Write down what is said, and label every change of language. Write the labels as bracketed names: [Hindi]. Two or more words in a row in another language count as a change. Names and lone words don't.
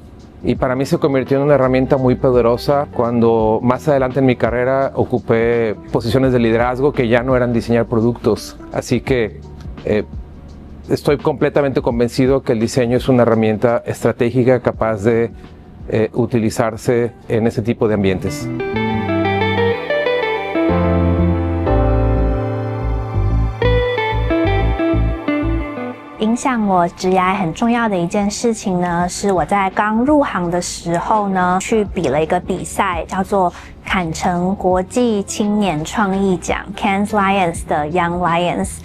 [Spanish] Y para mí se convirtió en una herramienta muy poderosa cuando más adelante en mi carrera ocupé posiciones de liderazgo que ya no eran diseñar productos. Así que estoy completamente convencido que el diseño es una herramienta estratégica capaz de utilizarse en ese tipo de ambientes. [Chinese] 影响我职涯很重要的一件事情呢，是我在刚入行的时候呢，去比了一个比赛，叫做坎城国际青年创意奖 Cannes Lions 的 Young Lions。